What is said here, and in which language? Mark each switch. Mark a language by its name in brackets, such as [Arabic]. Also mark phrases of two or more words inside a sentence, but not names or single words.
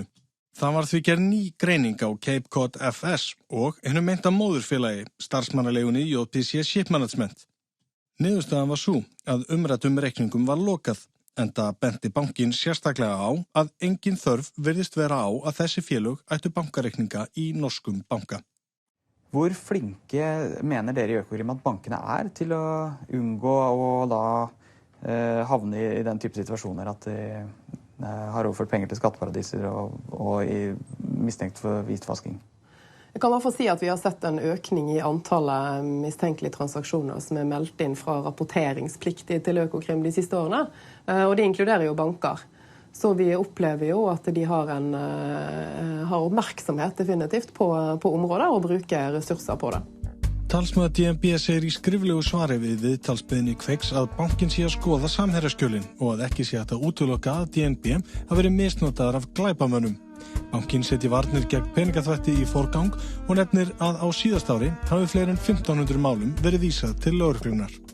[Icelandic] Það var því gerð ný greining á Cape Cod FS og hinu meinta móðurfélagi starfsmannaleigunni JPC Shipmanagement. Niðurstaðan var sú að umræddum reikningum var lokað. Enda benti bankin sérstaklega á að engin þörf virðist vera á að þessi félög ættu bankareikninga í norskum banka. [Norwegian] Hvor flinke mener dere i Økokrim at bankene til å unngå å da havne i den type situasjoner at de har overført penger til skatteparadiser og mistenkt for hvitvasking? Jeg kan i hvert fall si at vi har sett en økning i antallet mistenkelige transaksjoner som meldt inn fra rapporteringspliktige til Økokrim de siste årene, og det inkluderer jo banker. Så vi opplever jo at de har oppmerksomhet definitivt på området og bruker ressurser på det. [Icelandic] Talsmaður DNB segir í skriflegu svari við viðtalsbeiðni Kveiks að bankin sé að skoða samherjaskjölin og að ekki sé hægt að útiloka að DNB hafi verið misnotaðar af glæpamönnum. Bankin setji varnir gegn peningaþvætti í forgang og nefnir að á síðasta ári hafi fleiri en 1500 málum verið vísað til lögreglunar.